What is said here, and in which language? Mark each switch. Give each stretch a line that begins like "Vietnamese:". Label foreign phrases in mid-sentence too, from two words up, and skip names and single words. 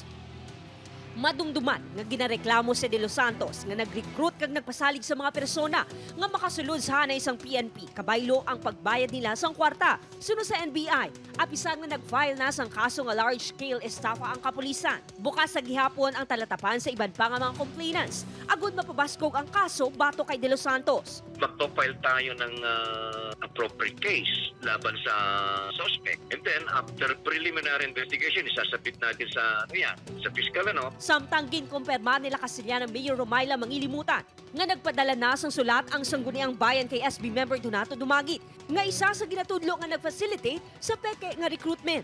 Hiligaynon: Madumduman nga ginareklamo si De Los Santos nga nag-recruit kag nagpasalig sa mga persona nga makasulod sa hanay sang PNP kabaylo ang pagbayad nila sang kwarta. Sunod sa NBI, apisan nga nag-file na sang kaso nga large-scale estafa ang kapulisan. Bukas sa gihapon ang talatapan sa iban pa nga mga complainants. Agud mapabaskog ang kaso bato kay De Los Santos.
Filipino: Magpo-file tayo ng
English: appropriate case
Filipino: laban sa suspect.
English: And then after preliminary investigation,
Filipino: isasabit natin sa sa fiscal
Hiligaynon: Samtang ginkumpirma nila Castellana Mayor Romayla Mangilimutan nga nagpadala na sang sulat ang Sangguniang Bayan kay SB member Donato Dumagit nga isa sa ginatudlo nga nag-facilitate sa peke nga recruitment.